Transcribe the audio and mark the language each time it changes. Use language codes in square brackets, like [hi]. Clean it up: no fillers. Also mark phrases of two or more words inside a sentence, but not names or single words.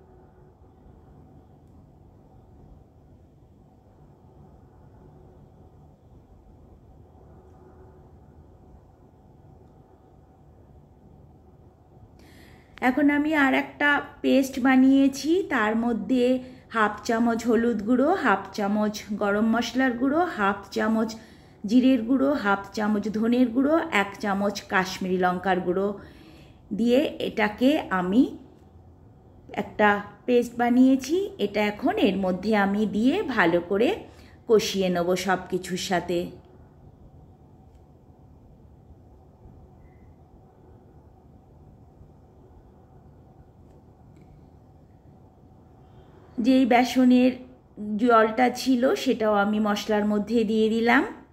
[bn] এখন আমি আর একটা পেস্ট বানিয়েছি, তার মধ্যে हाफ চামচ হলুদ গুঁড়ো, হাফ চামচ গরম মশলার গুঁড়ো, হাফ চামচ জিরের গুঁড়ো, হাফ চামচ ধনের গুঁড়ো, 1 চামচ কাশ্মীরী লঙ্কার গুঁড়ো দিয়ে এটাকে আমি একটা পেস্ট বানিয়েছি। এটা এখন এর মধ্যে আমি দিয়ে ভালো করে কষিয়ে নেব সব কিছুর সাথে। যেই বেসনের জলটা ছিল সেটাও আমি মশলার মধ্যে দিয়ে দিলাম।